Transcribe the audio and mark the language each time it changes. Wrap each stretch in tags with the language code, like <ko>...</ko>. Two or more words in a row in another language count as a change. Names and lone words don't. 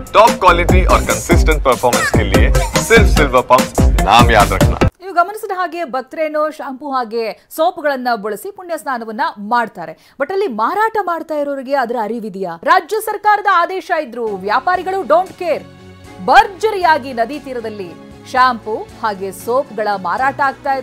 <en>top quality</en> <hi>और</hi> <en>consistent performance</en> <hi>के लिए सिर्फ सिल्वर पंप नाम याद रखना।</hi> <kn>ನೀವು ಗಮನಿಸಿದ ಹಾಗೆ ಭಕ್ತರೇನೋ ಶಾಂಪೂ ಹಾಗೆ ಸೋಪ್ಗಳನ್ನ ಬಳಸಿ ಪುಣ್ಯ ಸ್ನಾನವನ್ನ ಮಾಡ್ತಾರೆ. ಬಟ್ ಅಲ್ಲಿ ಮಾರಾಟ ಮಾಡ್ತಾ ಇರೋರಿಗೆ ಅದರ ಅರಿವಿದೆಯಾ? ರಾಜ್ಯ ಸರ್ಕಾರದ ಆದೇಶ ಇದ್ರು ವ್ಯಾಪಾರಿಗಳು</kn> <en>don't care.</en> <kn>ಭರ್ಜರಿಯಾಗಿ ನದಿ ತೀರದಲ್ಲಿ ಶಾಂಪೂ ಹಾಗೆ ಸೋಪ್ಗಳ ಮಾರಾಟ ಆಗ್ತಾ ಇದೆ.</kn>